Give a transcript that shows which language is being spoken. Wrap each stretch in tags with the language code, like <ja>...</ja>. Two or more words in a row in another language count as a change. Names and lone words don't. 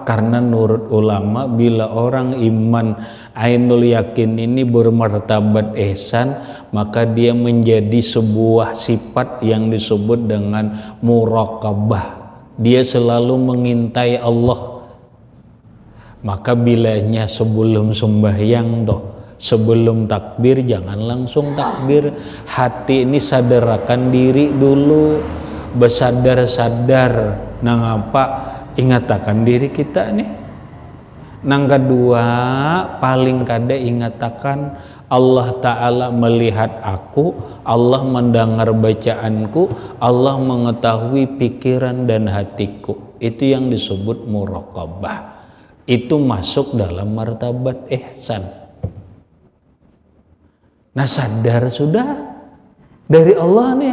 <id>Karena menurut ulama, bila orang iman</id> <ar>عين اليقين</ar> <id>ini bermartabat ihsan, maka dia menjadi sebuah sifat yang disebut dengan muraqabah. Dia selalu mengintai Allah. Maka bilanya sebelum sembahyang sebelum takbir, jangan langsung takbir.</id> <bjn>Hati ini sadarakan diri dulu, bersadar-sadar. Nang apa? Ingatakan diri kita nih. Nang kedua, paling kada ingatakan</bjn> <id>Allah Ta'ala melihat aku, Allah mendengar bacaanku, Allah mengetahui pikiran dan hatiku. Itu yang disebut muraqabah. Itu masuk dalam martabat ihsan. Nah, sadar sudah dari Allah nih.</id>